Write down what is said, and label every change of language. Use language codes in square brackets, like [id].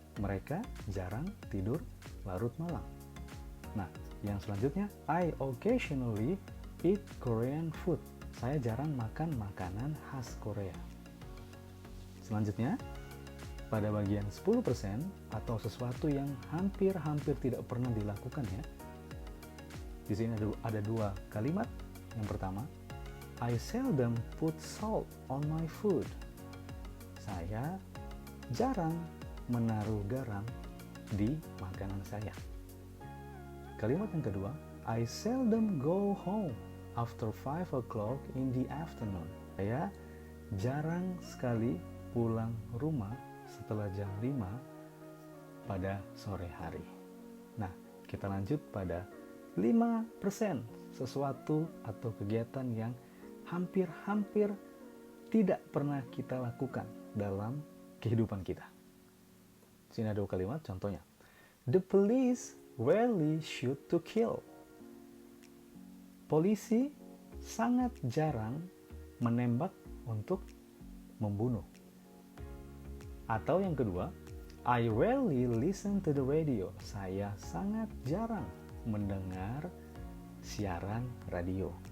[id] Mereka jarang tidur larut malam. Nah, yang selanjutnya, [en] I occasionally eat Korean food. [id] Saya jarang makan makanan khas Korea. Selanjutnya, pada bagian 10% atau sesuatu yang hampir-hampir tidak pernah dilakukan ya. Di sini ada dua kalimat. Yang pertama, [en] I seldom put salt on my food. [id] Saya jarang menaruh garam di makanan saya. Kalimat yang kedua, [en] I seldom go home after 5 o'clock in the afternoon. [id] Saya jarang sekali pulang rumah setelah jam 5 pada sore hari. Nah, kita lanjut pada 5%, sesuatu atau kegiatan yang hampir-hampir tidak pernah kita lakukan dalam kehidupan kita. Sini ada kalimat contohnya. [en] The police rarely shoot to kill. [id] Polisi sangat jarang menembak untuk membunuh. Atau yang kedua, [en] I rarely listen to the radio. [id] Saya sangat jarang mendengar siaran radio.